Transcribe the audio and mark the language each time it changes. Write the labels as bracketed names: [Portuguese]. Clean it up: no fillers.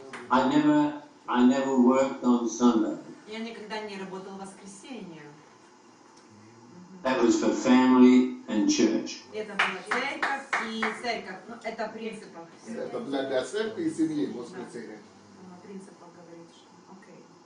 [English] I never worked on Sunday. [Russian] Я никогда не работал в воскресенье. [English] That was for family and church. [Russian] Это была церковь и церковь. Ну, это в принципах. Это для церкви и семьи в воскресенье. В принципах говорит, что окей.